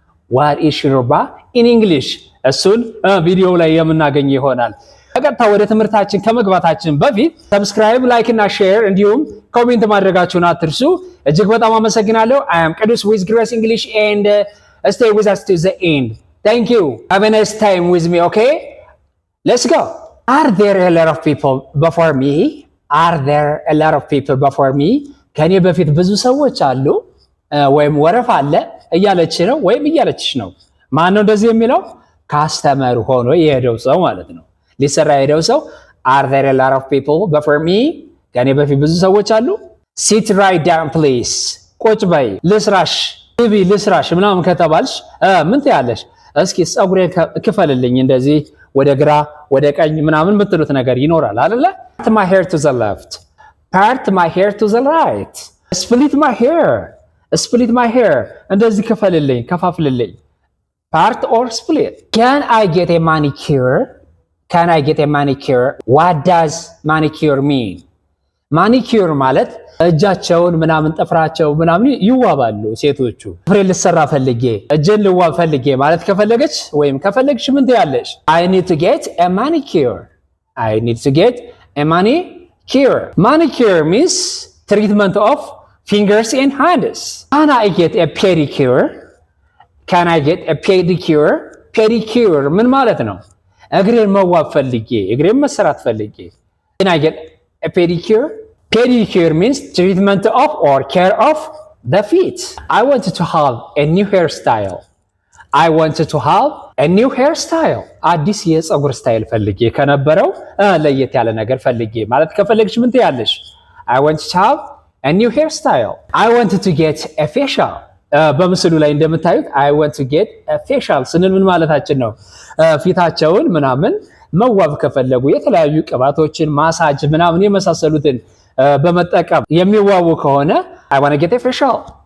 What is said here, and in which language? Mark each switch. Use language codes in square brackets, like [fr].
[en] what is ሽሩባ in english [am] እሱን ቪዲዮ ላይ የምናገኝ ይሆናል። በቀጥታ ወደ ትምህርታችን ከመግባታችን በፊት ሰብስክራይብ፣ ላይክ እና ሼር እንዲሁም ኮሜንት ማድረጋችሁን አትርሱ። እጅግ በጣም አመሰግናለሁ። [en] I am Qudus with Grace English and stay with us to the end. Thank you. Have a nice time with me, okay? Let's go. Are there a lot of people before me? Are there a lot of people before me? [am] ከኔ በፊት ብዙ ሰዎች አሉ ወይም ወረፋ አለ እያለች ነው ወይም እያለችሽ ነው። ማን ነው እንደዚህ የሚለው? ካስተመር ሆኖ የሄደው ሰው ማለት ነው። ሊሰራ የሄደው ሰው [en] are there a lot of people before me? [am] ከኔ በፊት ብዙ ሰዎች አሉ። [en] Sit right down please. [am] ቁጭ በይ። ልስራሽ ግቢ ልስራሽ ምናምን ከተባልሽ ምን ትያለሽ? እስኪ ጸጉሬን ክፈልልኝ እንደዚህ ወደ ግራ ወደ ቀኝ ምናምን የምትሉት ነገር ይኖራል አይደለ? [en] Part my hair to the left. Part my hair to the right. Split my hair. Split my hair. [am] እንደዚህ ክፈልልኝ ከፋፍልልኝ። [en] Part or split. Can I get a manicure? Can I get a manicure? What does manicure mean? [am] ማኒኪዩር ማለት እጃቸውን ምናምን ጥፍራቸው ምናምን ይዋባሉ ሴቶቹ። ጥፍሬን ልሰራ ፈልጌ እጄን ልዋብ ፈልጌ ማለት ከፈለገች ወይም ከፈለግሽ ምን ትያለሽ? [en] I need to get a manicure. I need to get a manicure. Manicure means treatment of fingers and hands. Can I get a pedicure? Can I get a pedicure? [am] Pedicure ምን ማለት ነው? እግሬን መዋብ ፈልጌ እግሬን መሰራት ፈልጌ [en] Can I get a pedicure? Pedicure means treatment of or care of the feet. I wanted to have a new hairstyle. I wanted to have a new hairstyle. [am] አዲስ የጸጉር ስታይል ፈልጌ ከነበረው ለየት ያለ ነገር ፈልጌ ማለት ከፈለግሽ ምን ትያለሽ? [en] I wanted to have a new hairstyle. I wanted to get a facial. [am] በምስሉ ላይ እንደምታዩት [en] I want to get a facial [am] ስንል ምን ማለታችን ነው? ፊታቸውን ምናምን መዋብ ከፈለጉ የተለያዩ ቅባቶችን ማሳጅ ምናምን የመሳሰሉትን በመጠቀም የሚዋቡ ከሆነ [en] I want to get a facial.